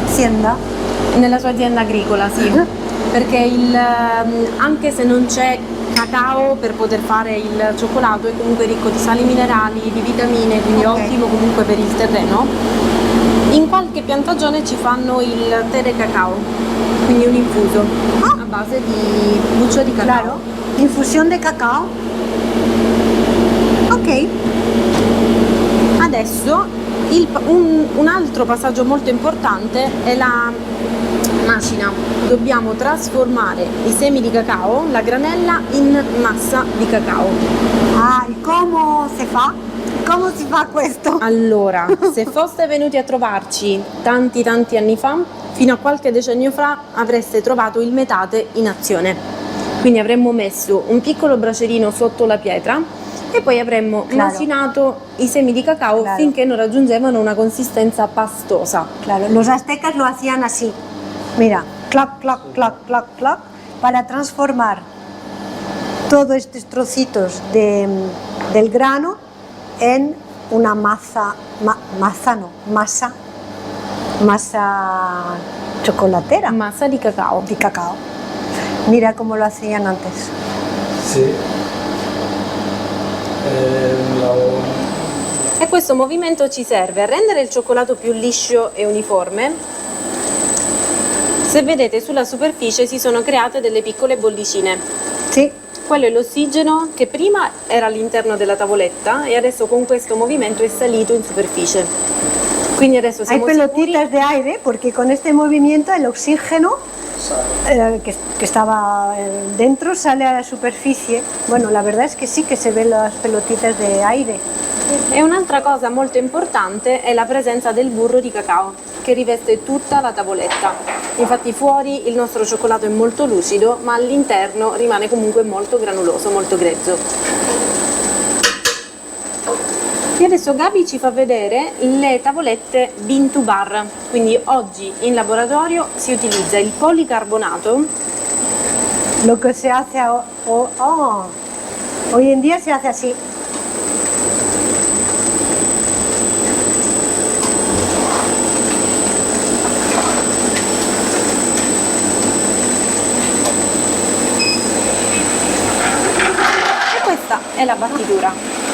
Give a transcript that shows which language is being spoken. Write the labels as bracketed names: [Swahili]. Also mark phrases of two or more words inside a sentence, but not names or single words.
[Italian] nella sua azienda agricola, sì. perché anche se non c'è cacao per poter fare il cioccolato è comunque ricco di sali minerali, di vitamine, quindi Ok. ottimo comunque per il terreno. In qualche piantagione ci fanno il tè de cacao, quindi un infuso a base di buccia di cacao. [Spanish] Claro. Infusión de cacao. Ok. [Italian] Adesso un altro passaggio molto importante è la macina. Dobbiamo trasformare i semi di cacao, la granella, in massa di cacao. [Spanish] Ah, ¿y cómo se fa? [Italian] ¿Cómo si fa questo? Allora, se foste venuti a trovarci tanti anni fa, fino a qualche decennio fa, avreste trovato il metate in azione. Quindi avremmo messo un piccolo bracerino sotto la pietra e poi avremmo [Spanish] Claro. [Italian] macinato i semi di cacao [Spanish] Claro. [Italian] finché non raggiungevano una consistenza pastosa. [Spanish] Claro, los aztecas lo hacían así. Mira, clac, clac, clac, clac, clac, para transformar todos estos trocitos del grano en una masa chocolatera [Italian] Massa di cacao. [Spanish] de cacao. Mira cómo lo hacían antes. Sí. [Italian] E questo movimento ci serve a rendere il cioccolato più liscio e uniforme. Se vedete sulla superficie si sono create delle piccole bollicine. [Spanish] Sí, [Italian] Quello è l'ossigeno che prima era all'interno della tavoletta e adesso con questo movimento è salito in superficie. Quindi adesso [Spanish] hay [Italian] siamo sicuri. [Spanish] pelotitas de aire porque con este movimiento el oxígeno que estaba dentro sale a la superficie. Bueno, la verdad es que sí que se ven las pelotitas de aire. [Italian] E un'altra cosa molto importante è la presenza del burro di cacao che riveste tutta la tavoletta. Infatti fuori il nostro cioccolato è molto lucido, ma all'interno rimane comunque molto granuloso, molto grezzo. E adesso Gabi ci fa vedere le tavolette [English] bean to bar. [Italian] Quindi oggi in laboratorio si utilizza il policarbonato. [Spanish] Lo que se hace hoy en día se hace así. [Italian] E questa è la battitura.